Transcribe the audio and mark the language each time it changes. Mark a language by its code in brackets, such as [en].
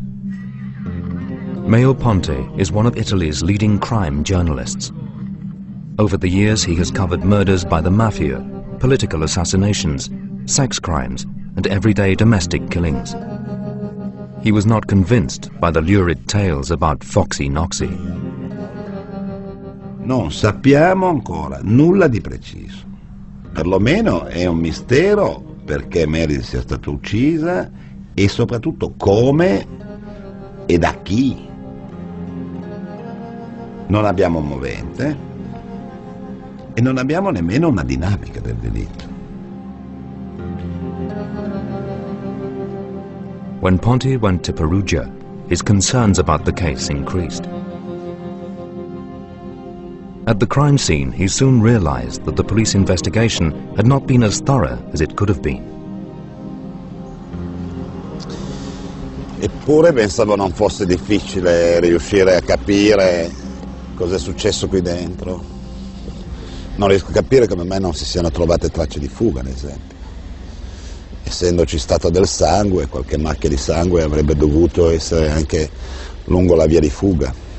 [en] Maio Ponte is one of Italy's leading crime journalists. Over the years, he has covered murders by the mafia, political assassinations, sex crimes, and everyday domestic killings. He was not convinced by the lurid tales about Foxy Knoxy. [it] Non sappiamo ancora nulla di preciso. Perlomeno è un mistero perché Meredith sia stata uccisa e soprattutto come e da chi. Non abbiamo un movente e non abbiamo nemmeno una dinamica del delitto. [en] When Ponti went to Perugia, his concerns about the case increased. At the crime scene, he soon realized that the police investigation had not been as thorough as it could have been. [it] Eppure pensavo non fosse difficile riuscire a capire cosa è successo qui dentro. Non riesco a capire come mai non si siano trovate tracce di fuga, ad esempio. Essendoci stato del sangue, qualche macchia di sangue avrebbe dovuto essere anche lungo la via di fuga.